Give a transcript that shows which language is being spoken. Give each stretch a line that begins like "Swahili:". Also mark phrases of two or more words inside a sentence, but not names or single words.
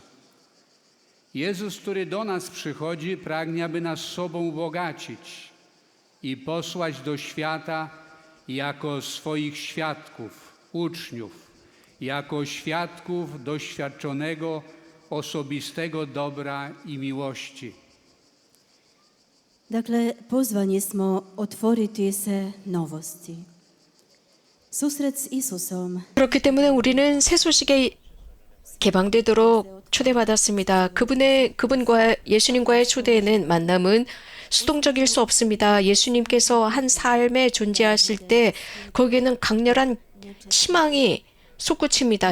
Polish: Jezus, który do nas przychodzi, pragnie, aby nas sobą ubogacić i posłać do świata jako swoich świadków, uczniów, jako świadków doświadczonego, osobistego dobra i miłości.
Croatian: Dakle, pozvani smo otvoriti se novosti. Susret s Isusom
Korean: 그렇기 때문에 우리는 새 소식에 개방되도록 초대받았습니다. 그분과 예수님과의 초대에는 만남은 수동적일 수 없습니다. 예수님께서 한 삶에 존재하실 때 거기에는 강렬한 희망이 솟구칩니다.